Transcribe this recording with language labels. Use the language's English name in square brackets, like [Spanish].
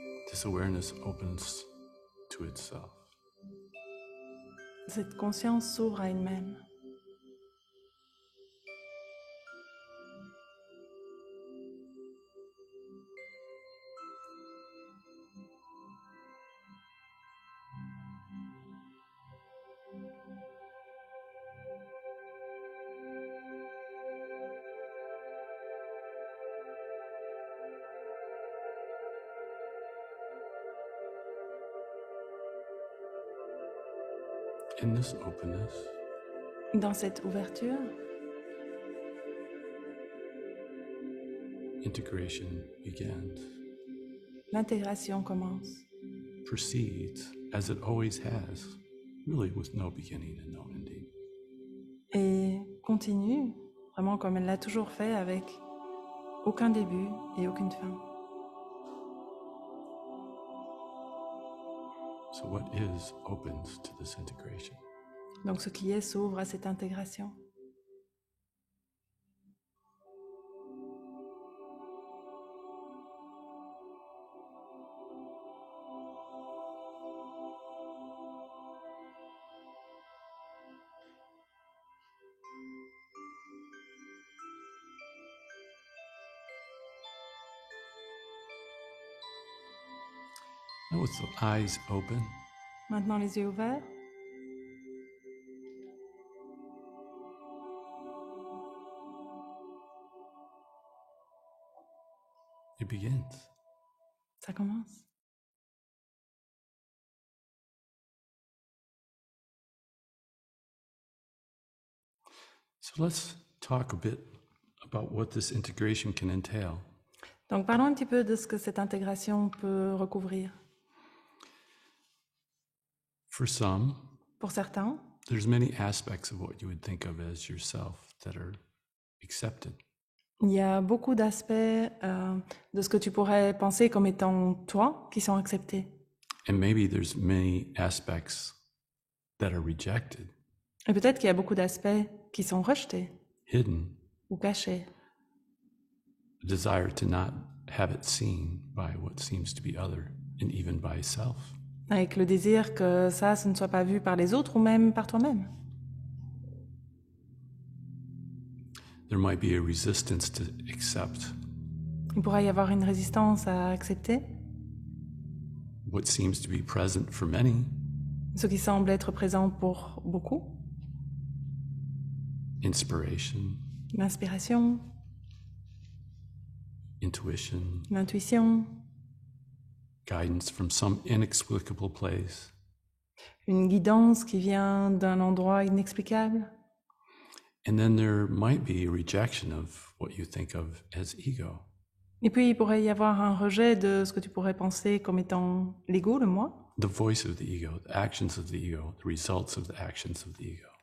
[English] This awareness opens to itself. [French] Cette conscience s'ouvre à elle-même. [English] In this openness, [French] Dans cette ouverture, [English] integration begins, [French] l'intégration commence, [English] proceeds as it always has, really with no beginning and no ending. [French] et continue, vraiment comme elle l'a toujours fait, avec aucun début et aucune fin. [English] So what is opens to this integration. [French] Donc ce qui est s'ouvre à cette intégration. [English] Now with the eyes open, [French] Maintenant les yeux ouverts, [English] it begins. [French] ça commence. [English] So let's talk a bit about what this integration can entail. [French] Donc parlons un petit peu de ce que cette intégration peut recouvrir. [English] For some, [French] Pour certains, [English] there's many aspects of what you would think of as yourself that are accepted. [French] il y a beaucoup d'aspects de ce que tu pourrais penser comme étant toi qui sont acceptés. [English] And maybe there's many aspects that are rejected, [French] Et peut-être qu'il y a beaucoup d'aspects qui sont rejetés [English] hidden, [French] ou cachés. [English] a desire to not have it seen by what seems to be other and even by self. [French] Avec le désir que ça, ce ne soit pas vu par les autres ou même par toi-même. [English] There might be a resistance to accept [French] Il pourrait y avoir une résistance à accepter [English] what seems to be present for many, [French] ce qui semble être présent pour beaucoup. [English] inspiration, [French] L'inspiration, [English] intuition, [French] l'intuition, [English] guidance from some inexplicable place. [French] une guidance qui vient d'un endroit inexplicable. [English] And then there might be a rejection of what you think of as ego. [French] Et puis, il pourrait y avoir un rejet de ce que tu pourrais penser comme étant l'ego, le moi, [English] The voice of the ego, the actions of the ego, the results of the actions of the ego.